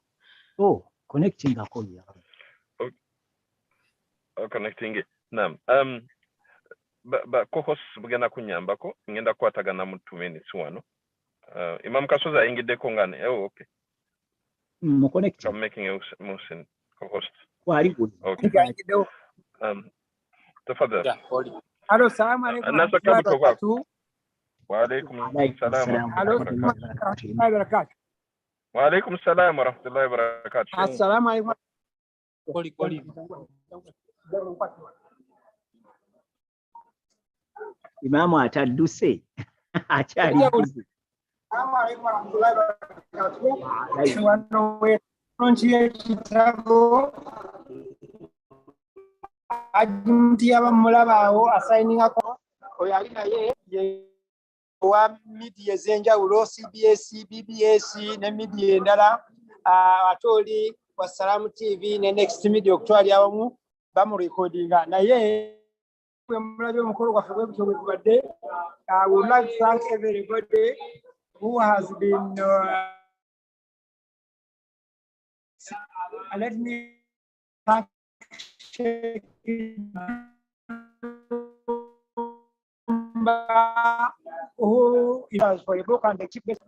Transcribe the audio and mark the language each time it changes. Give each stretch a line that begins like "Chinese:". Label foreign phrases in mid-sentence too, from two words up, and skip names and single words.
Ganda: Connecting ako ya.
English: Connecting. Naam.
Ganda: Co-host bugenda kunyambako ngenda kukwatagana mu 2 minutes wano. Imam Kasozi ayingiddeko ngane.
English: Okay.
Ganda: Mu connecting.
English: I'm making a Muhsin co-host. Wali good. Okay. تفضل.
Arabic: الو السلام عليكم الناس ورحمه الله وبركاته. وعليكم السلام ورحمه الله وبركاته. وعليكم السلام ورحمه الله وبركاته. السلام عليكم. قولي
Ganda: Imamu atadduse akyali.
Arabic: السلام عليكم ورحمه الله وبركاته.
Ganda: wano wetonchi ekitabo Haji Mutyaba mulabaawo asayiningako oyo ali naye wa media ez'enjawulo CBS, BBS ne media endala ate oli wa Salamu TV ne Next Media okutwali awamu bamurekodinga naye bwe mulabye omukolo gwaffe bwe butyo bwe tubadde.
English: We would like to thank everybody who has been let me thank who is for a book and the chief.